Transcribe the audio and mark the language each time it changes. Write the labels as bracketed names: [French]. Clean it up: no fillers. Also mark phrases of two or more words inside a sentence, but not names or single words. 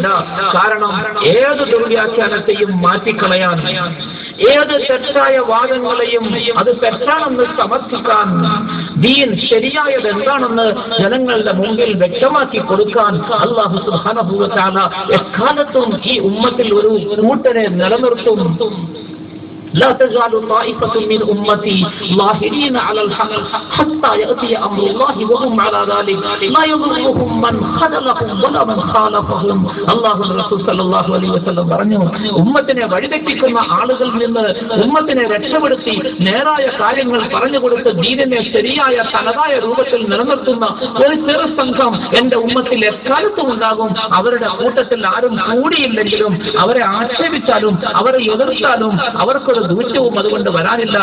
[Malayalam] കാരണം ഏത് ദുർവ്യാഖ്യാനത്തെയും മാറ്റിക്കളയാൻ, ഏത് തെറ്റായ വാദങ്ങളെയും അത് തെറ്റാണെന്ന് സമർത്ഥിക്കാൻ, ദീൻ ശരിയായത് എന്താണെന്ന് ജനങ്ങളുടെ മുമ്പിൽ വ്യക്തമാക്കി കൊടുക്കാൻ അല്ലാഹു [Arabic] سبحانه وتعالى [Malayalam] എക്കാലത്തും ഈ ഉമ്മത്തിൽ ഒരു കൂട്ടരെ നിലനിർത്തും. [Arabic] لا تزال طائفة من أمتي ظاهرين على الحق حتى يأتي أمر الله وهم على ذلك لا يضرهم من خذلهم ولا من خالفهم. [Malayalam] അല്ലാഹു റസൂൽ [Arabic] صلى الله عليه وسلم [Malayalam] പറഞ്ഞു, ഉമ്മത്തിനെ വഴിതെറ്റിക്കുന്ന ആളുകളിൽ നിന്ന് ഉമ്മത്തിനെ രക്ഷപ്പെടുത്തി നേരായ കാര്യങ്ങൾ പറഞ്ഞു കൊടുത്ത് ദീനിനെ ശരിയായ തനതായ രൂപത്തിൽ നിലനിർത്തുന്ന ഒരു ചെറു സംഘം എന്റെ ഉമ്മത്തിൽ എക്കാലത്തും ഉണ്ടാകും. അവരുടെ കൂട്ടത്തിൽ ആരും കൂടിയില്ലെങ്കിലും അവരെ ആക്ഷേപിച്ചാലും അവരെ എതിർത്താലും അവർക്ക് ദൂഷ്യവും അതുകൊണ്ട് വരാനില്ല.